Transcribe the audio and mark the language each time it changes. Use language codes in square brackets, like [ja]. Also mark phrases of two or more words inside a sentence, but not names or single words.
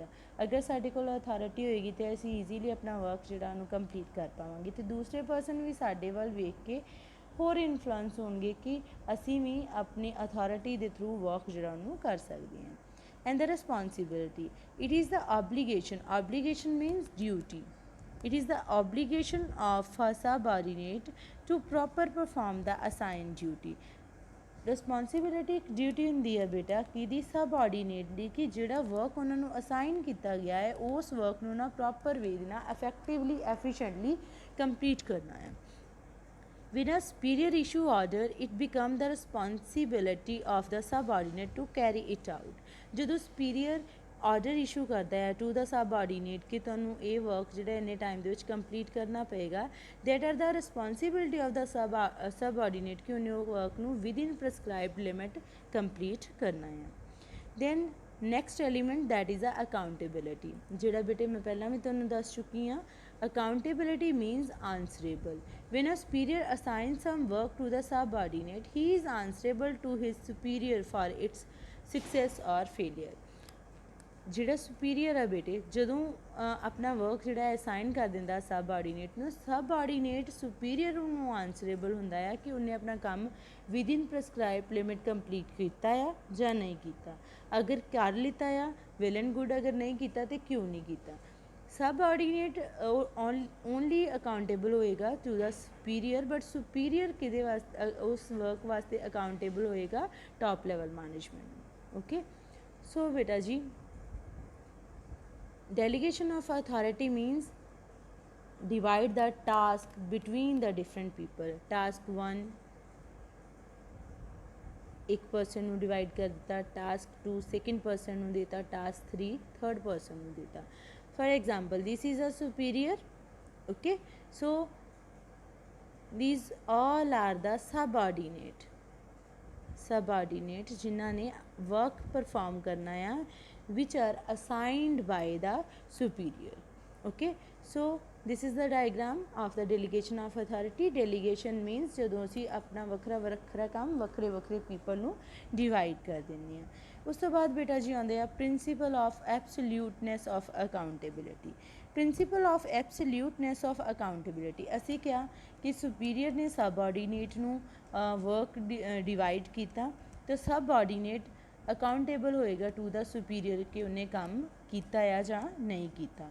[pa] ਅਗਰ ਸਾਡੇ ਕੋਲ ਅਥਾਰਟੀ ਹੋਏਗੀ ਤਾਂ ਅਸੀਂ ਈਜ਼ੀਲੀ ਆਪਣਾ ਵਰਕ ਜਿਹੜਾ ਉਹਨੂੰ ਕੰਪਲੀਟ ਕਰ ਪਾਵਾਂਗੇ, ਅਤੇ ਦੂਸਰੇ ਪਰਸਨ ਵੀ ਸਾਡੇ ਵੱਲ ਵੇਖ ਕੇ ਹੋਰ ਇਨਫਲੂਐਂਸ ਹੋਣਗੇ ਕਿ ਅਸੀਂ ਵੀ ਆਪਣੀ ਅਥਾਰਟੀ ਦੇ ਥਰੂ ਵਰਕ ਜਿਹੜਾ ਉਹਨੂੰ ਕਰ ਸਕਦੇ ਹਾਂ। [en] and the responsibility, it is the obligation। obligation means duty। It is the obligation of a subordinate to proper perform the assigned duty. [pa] ਰਿਸਪੌਂਸਿਬਿਲਿਟੀ ਇੱਕ ਡਿਊਟੀ ਹੁੰਦੀ ਹੈ ਬੇਟਾ ਕਿਹਦੀ ਸਬਆਰਡੀਨੇਟ ਦੀ ਕਿ ਜਿਹੜਾ ਵਰਕ ਉਹਨਾਂ ਨੂੰ ਅਸਾਈਨ ਕੀਤਾ ਗਿਆ ਹੈ ਉਸ ਵਰਕ ਨੂੰ ਨਾ [en] proper way [pa] ਦੇ ਨਾਲ [en] effectively efficiently complete [pa] ਕਰਨਾ ਹੈ। [en] When a superior issue order, it becomes the responsibility of the subordinate to carry it out. [pa] ਜਦੋਂ [en] superior order issue [pa] ਕਰਦਾ ਹੈ [en] to the subordinate [pa] ਕਿ ਤੁਹਾਨੂੰ ਇਹ work ਜਿਹੜਾ ਇੰਨੇ time ਦੇ ਵਿੱਚ complete ਕਰਨਾ ਪਏਗਾ, [en] that are the responsibility of the subordinate [pa] ਕਿ ਉਹਨੇ ਉਹ [en] work ਨੂੰ within prescribed limit complete [pa] ਕਰਨਾ ਹੈ। [en] Then next element that is the accountability, [pa] ਜਿਹੜਾ ਬੇਟੇ ਮੈਂ ਪਹਿਲਾਂ ਵੀ ਤੁਹਾਨੂੰ ਦੱਸ ਚੁੱਕੀ ਹਾਂ। [en] Accountability means answerable. When a superior assigns some work to the subordinate, he is answerable to his superior for its success or failure. [pa] ਜਿਹੜਾ ਸੁਪੀਰੀਅਰ ਆ ਬੇਟੇ ਜਦੋਂ ਆਪਣਾ ਵਰਕ ਜਿਹੜਾ ਅਸਾਈਨ ਕਰ ਦਿੰਦਾ ਸਬਆਰਡੀਨੇਟ ਨੂੰ, [en] subordinate superior [pa] ਨੂੰ ਆਨਸਰੇਬਲ ਹੁੰਦਾ ਆ ਕਿ ਉਹਨੇ ਆਪਣਾ ਕੰਮ [en] within prescribe limit complete [pa] ਕੀਤਾ ਆ ਜਾਂ ਨਹੀਂ ਕੀਤਾ। ਅਗਰ ਕਰ ਲਿੱਤਾ ਆ [en] well and good, [pa] ਅਗਰ ਨਹੀਂ ਕੀਤਾ ਤਾਂ ਕਿਉਂ ਨਹੀਂ ਕੀਤਾ। [en] subordinate only accountable [pa] ਹੋਏਗਾ [en] to the superior, but superior [pa] ਕਿਹਦੇ ਵਾਸਤੇ ਉਸ ਵਰਕ ਵਾਸਤੇ ਅਕਾਊਂਟੇਬਲ ਹੋਏਗਾ [en] top level management. okay so [pa] ਬੇਟਾ ਜੀ [en] delegation of authority means divide the task between the different people. [pa] Task 1 एक person ਨੂੰ divide ਕਰ ਦਿੱਤਾ, task 2 [en] second person [pa] ਨੂੰ ਦੇਤਾ, task 3 [en] third person [pa] ਨੂੰ ਦੇਤਾ। [en] For example, this is a superior, okay, so these all are the subordinate [hi] जिन्हों ने [en] work perform [hi] करना है [en] which are assigned by the superior. Okay, so this is the diagram of the delegation of authority. Delegation means [pa] ਜਦੋਂ ਅਸੀਂ ਆਪਣਾ ਵੱਖਰਾ ਕੰਮ ਵੱਖਰੇ people ਨੂੰ divide ਕਰ ਦਿੰਦੇ ਹਾਂ। ਉਸ ਤੋਂ ਬਾਅਦ ਬੇਟਾ ਜੀ ਆਉਂਦੇ ਆ [en] principle of absoluteness of accountability. principle of absoluteness of accountability [pa] ਅਸੀਂ ਕਿਹਾ ਕਿ ਸੁਪੀਰੀਅਰ ਨੇ ਸਬਆਰਡੀਨੇਟ ਨੂੰ [en] work divide [pa] ਕੀਤਾ ਤਾਂ ਸਬਆਰਡੀਨੇਟ ਅਕਾਊਂਟੇਬਲ ਹੋਏਗਾ [en] to the superior [pa] ਕਿ ਉਹਨੇ ਕੰਮ ਕੀਤਾ ਆ ਜਾਂ ਨਹੀਂ ਕੀਤਾ।